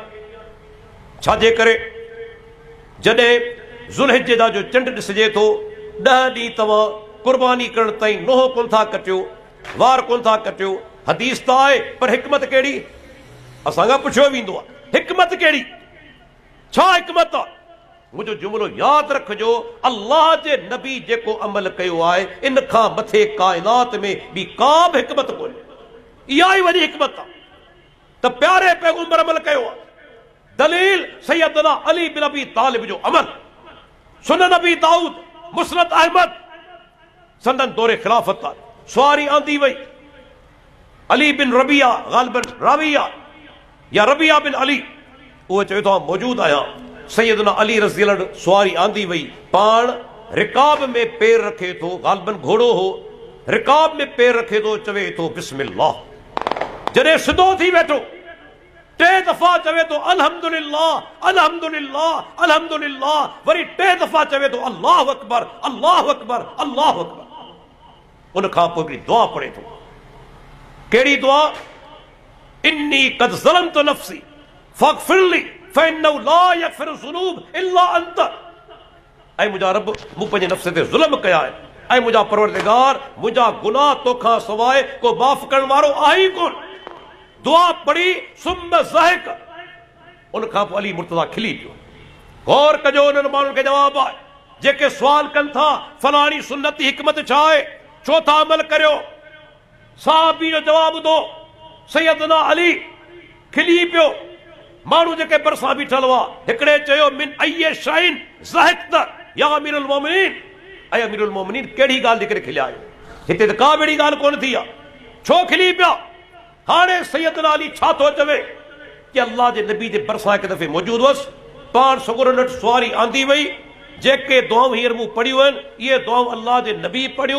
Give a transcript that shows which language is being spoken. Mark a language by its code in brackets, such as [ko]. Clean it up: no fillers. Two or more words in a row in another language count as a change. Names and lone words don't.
[sd] छाजे करे जॾहिं ज़ुल्हिज्जे जो चंड ॾिसजे थो 10 ॾींहं तव्हां कुर्बानी करण ताईं नोह कोन था कटियो, वार कोन था कटियो। हदीस त आहे पर हिकमत कहिड़ी? असांखां पुछियो वेंदो आहे हिकमत कहिड़ी, छा हिकमत आहे? मुझो जुमलो याद रखजो, अल्लाह जे नबी जेको अमल कयो आहे इन खां मथे कायनात में भी का भी हिकमत कोन्हे। इहा ई वॾी हिकमत आहे त प्यारे पैगंबर अमल कयो आहे। दलील सैयदना अली बिन अबी तालिब जो अमल, सुनन नबी दाऊद, मुस्नद अहमद, संदन दौरे खिलाफत आहे। सवारी आंदी वई अली बिन रबिया गालिबन राविया या रबिया बिन अली, उहो चवे थो मौजूद आहियां। सैयदना अली [ar] رضي الله عنه [sd] सवारी आंदी वई, पाण रिकाब में पैर रखे थो, गालिबन घोड़ो हो, रिकाब में पैर रखे थो, चवे थो बिस्मिल्लाह। जॾहिं सिधो थी वेठो 3 दफ़ा चवे थो [ar] الحمد لله الحمد لله الحمد لله, [sd] वरी 3 दफ़ा चवे थो [ar] الله أكبر الله أكبر الله أكبر. [sd] उन खां पोइ हिकिड़ी दुआ पढ़े थो। कहिड़ी दुआ? [ar] إني قد ظلمت نفسي فاغفر لي فإنه لا يغفر الذنوب إلا أنت. [sd] ऐं मुंहिंजा रब, मूं पंहिंजे नफ़्स ते ज़ुल्म कया आहे, ऐं मुंहिंजा परवरदिगार मुंहिंजा गुनाह तोखां सवाइ को माफ़ करण वारो आहे ई कोन। दुआ पढ़ी [ar] ثم ضحك. [sd] उन खां पोइ अली मुर्तज़ा खिली पियो। गौर कजो उन्हनि माण्हुनि खे जवाब आहे जेके सुवाल कनि था फलाणी सुन्नत हिकमत छा आहे, छो था अमल करियो? साहबी जो जवाब दो, सैयदना अली खिली पियो। माण्हू जेके बरसां बीठल हुआ, हिकिड़े चयो [ar] من أي شيء ضحكت يا أمير المؤمنين. [sd] ऐं अमीरुल मोमिनीन कहिड़ी ॻाल्हि जे करे खिलिया आहियो? हिते त का बि ॻाल्हि कोन थी आहे, छो खिली पिया? हाणे सैयदना अली छा थो चवे कि अल्लाह जे नबी जे बरसां हिकु दफ़े मौजूद हुअसि, पाण सगुर नट सवारी आंदी वई, जेके दुआऊं हींअर मूं पढ़ियूं आहिनि इहे दुआऊं अल्लाह जे नबी पढ़ियूं।